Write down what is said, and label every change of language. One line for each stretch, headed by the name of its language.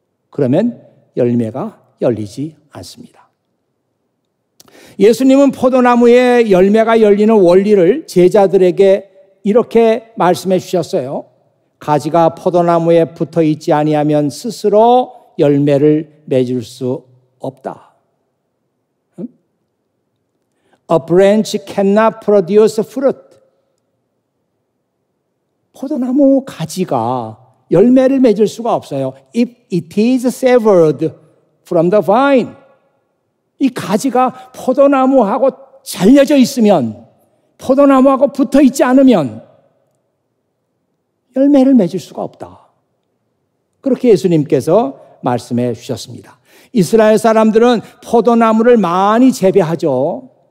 Korean: 그러면 열매가 열리지 않습니다. 예수님은 포도나무에 열매가 열리는 원리를 제자들에게 이렇게 말씀해 주셨어요. 가지가 포도나무에 붙어 있지 아니하면 스스로 열매를 맺을 수 없다.
English: A branch cannot produce fruit.
Korean: 포도나무 가지가 열매를 맺을 수가 없어요.
English: If it is severed from the vine.
Korean: 이 가지가 포도나무하고 잘려져 있으면, 포도나무하고 붙어 있지 않으면 열매를 맺을 수가 없다. 그렇게 예수님께서 말씀해 주셨습니다. 이스라엘 사람들은 포도나무를 많이 재배하죠.